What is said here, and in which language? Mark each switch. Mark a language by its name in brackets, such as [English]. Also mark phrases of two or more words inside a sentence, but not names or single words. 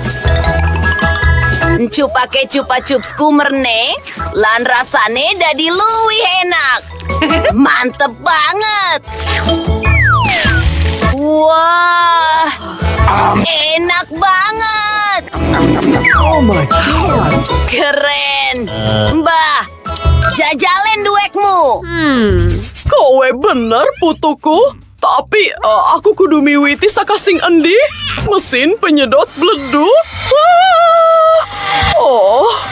[Javanese] Ncupake Chupa Chupsku merne, lan rasane dadi luwih enak. Mantep banget. Wah, enak banget. [English] Oh my God. [Javanese] Keren. Mbah, jajalen duekmu. Kowe bener putuku. Tapi aku kudu miwiti saka sing endi? Mesin penyedot bledu. Oh.